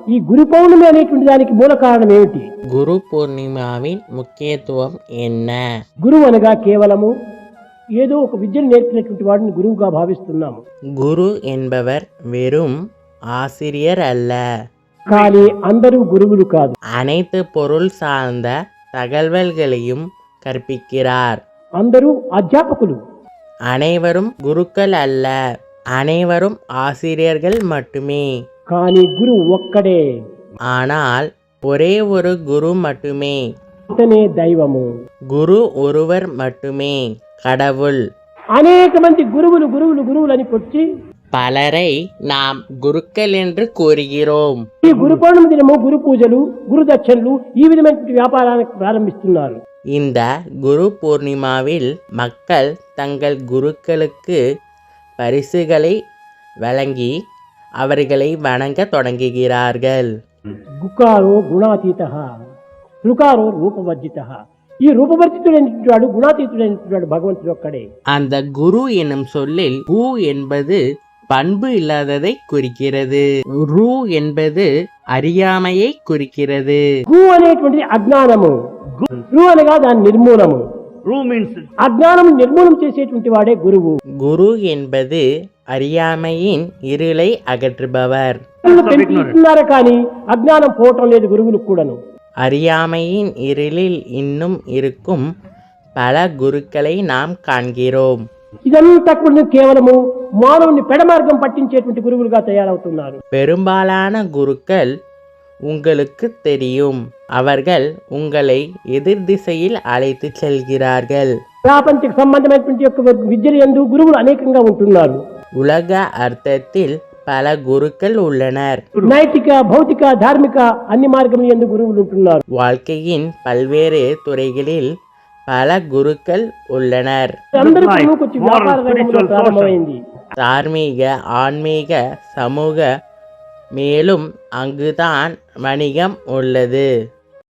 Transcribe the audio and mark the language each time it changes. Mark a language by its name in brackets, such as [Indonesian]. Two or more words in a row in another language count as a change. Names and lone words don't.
[Telugu] ఈ గురు పౌర్ణమి అనేటువంటి దానికి మూల కారణం ఏమిటి? [Tamil] குரு பூர்ணிமாவின் முக்கியத்துவம் என்ன? [Telugu] గురువు అనగా కేవలము ఏదో ఒక విద్యను నేర్పినటువంటి వాడిని గురువుగా భావిస్తున్నాము. [Tamil] குரு என்பவர் வெறும் ஆசிரியர் அல்ல, [Telugu] కానీ అందరూ గురువులు కాదు. [Tamil] அனைத்து பொருள் சார்ந்த தகவல்களையும் கற்பிக்கிறார். [Telugu] అందరూ అధ్యాపకులు. [Tamil] அனைவரும் குருக்கள் அல்ல, அனைவரும் ஆசிரியர்கள் மட்டுமே. [Telugu] కానీ గురువు ఒక్కడే. [Tamil] ஆனால் ஒரே ஒரு குரு மட்டுமே. [Telugu] అతనే దైవము. [Tamil] குரு ஒருவர் மட்டுமே கடவுள். [Telugu] అనేక మంది గురువులు గురువులు గురువులు అని పొచ్చి [Tamil] பலரை நாம் குருக்கள் என்று கூறுகிறோம். [Telugu] ఈ గురు పౌర్ణమి దినము గురు పూజలు, గురు దక్షిణలు ఈ విధమైనటువంటి వ్యాపారానికి ప్రారంభిస్తున్నారు. [Tamil] இந்த குரு பூர்ணிமாவில் மக்கள் தங்கள் குருக்களுக்கு பரிசுகளை வழங்கி அவர்களை வணங்க தொடங்குகிறார்கள். [Sanskrit] గుకారో గుణాతీత, రుకారో రూపవర్జిత. [Telugu] ఈ రూపవర్జితుడైనటువంటి వాడు గుణాతీతుడైనటువంటి వాడు భగవంతుడు ఒక్కడే. [Tamil] அந்த குரு என்னும் சொல்லில் கு என்பது பண்பு இல்லாததை குறிக்கிறது. ரு என்பது அறியாமையை குறிக்கிறது. [Telugu] గు అనేటువంటిది అజ్ఞానము. రు అనగా దాని నిర్మూలము. అజ్ఞానం నిర్మూలం చేసేటువంటి వాడే గురువు. [Tamil] குரு என்பது அறியாமையின் இருளை அகற்றுபவர். [Telugu] పెంచుతున్నారు కానీ అజ్ఞానం పోవటం లేదు గురువులకు కూడాను. [Tamil] அறியாமையின் இருளில் இன்னும் இருக்கும் பல குருக்களை நாம் காண்கிறோம். [Telugu] ఇదంతా కూడా కేవలము మానవుని పెడమార్గం పట్టించేటువంటి గురువులుగా తయారవుతున్నారు. [Tamil] பெரும்பாலான குருக்கள் உங்களுக்கு தெரியும், அவர்கள் உங்களை எதிர் திசையில் அழைத்து செல்கிறார்கள். [Telugu] ప్రాపంచిక సంబంధమైనటువంటి యొక్క విద్యలు యందు గురువులు అనేకంగా ఉంటున్నారు. [Tamil] உலக அர்த்தத்தில் பல குருக்கள் உள்ளனர். [Telugu] నైతిక, భౌతిక, ధార్మిక అన్ని మార్గముల యందు గురువులు ఉంటున్నారు. [Tamil] வாழ்க்கையின் பல்வேறு துறைகளில் பல குருக்கள் உள்ளனர். [Telugu] అందరికీ కొంచెం వ్యాపార రంగంలో ప్రారంభమైంది. [Tamil] தார்மீக, ஆன்மீக, சமூக, மேலும் அங்குதான் வணிகம் உள்ளது.